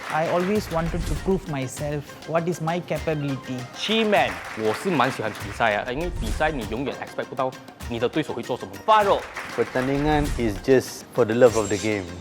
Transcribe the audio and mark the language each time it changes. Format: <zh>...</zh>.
<en>I always wanted to prove myself. What is my capability? Chiman,</en> <zh>我是蛮喜欢比赛啊，因为比赛你永远 expect 不到你的对手会做什么。 Farouk,</zh> <en>Pertandingan is just for the love of the game.</en>